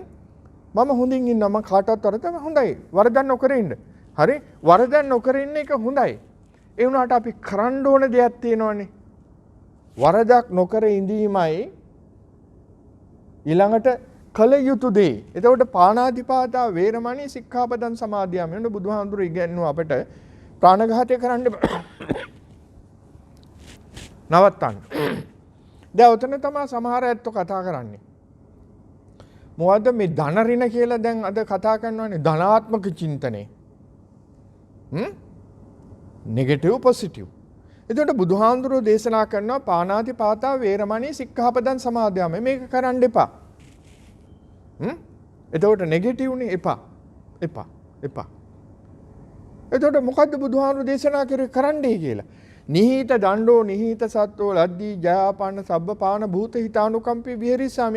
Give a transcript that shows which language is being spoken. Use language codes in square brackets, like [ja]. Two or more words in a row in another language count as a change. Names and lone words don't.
[si] මම හොඳින් ඉන්නවා. මම කාටවත් වරදක් හොඳයි. වරදක් නොකර ඉන්න. හරි? වරදක් නොකර ඉන්න එක හොඳයි. ඒ වුණාට අපි කරන්න ඕන දෙයක් තියෙනවනේ. වරදක් නොකර ඉඳීමයි ඊළඟට කල යුතු දේ. [pi] එතකොට පාණාතිපාතා වේරමණී සික්ඛාපදං සමාදියාමි. [si] නේද බුදුහාමුදුරු ඉගෙනුවා අපට ප්‍රාණඝාතය කරන්න නවත්තන්න. දැන් උතන තමයි සමහර ඇත්තෝ කතා කරන්නේ. මොකද්ද මේ ධන රින කියලා දැන් අද කතා කරනවානේ ධනාත්මක චින්තනය. [en] negative positive. [si] එතකොට බුදුහාමුදුරුවෝ දේශනා කරනවා [pi] පාණාතිපාතා වේරමණී සික්ඛාපදං සමාදියාමි. [si] මේක කරන්න එපා. එතකොට නෙගටිව්නේ එපා. එතකොට මොකද්ද බුදුහාමුදුරුවෝ දේශනා කරන්නේ කියලා? [pi] නිහිත දණ්ඩෝ නිහිත සත්වෝ ලද්දී ජයාපන්න සබ්බපාන භූත හිතානුකම්පී විහෙරිසාමි.